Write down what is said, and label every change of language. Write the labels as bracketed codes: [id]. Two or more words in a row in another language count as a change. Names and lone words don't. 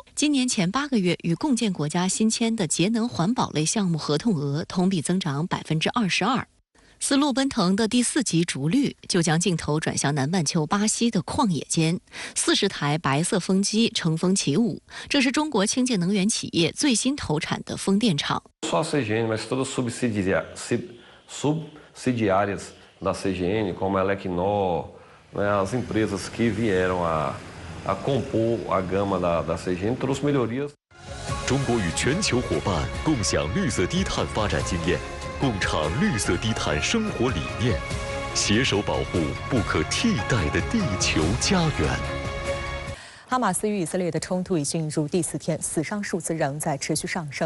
[zh] 今年前8个月，与共建国家新签的节能环保类项目合同额同比增长22%。丝路奔腾的第4集《逐绿》就将镜头转向南半球巴西的旷野间，40台白色风机乘风起舞。这是中国清洁能源企业最新投产的风电场。 [pt] Só a CGN, mas todas subsidiárias da CGN, como a Elecnor, as empresas que vieram a compor a gama da CGN, trouxe melhorias. [zh] 中国与全球伙伴共享绿色低碳发展经验。共倡绿色低碳生活理念，携手保护不可替代的地球家园。哈马斯与以色列的冲突已进入第4天，死伤数字仍在持续上升。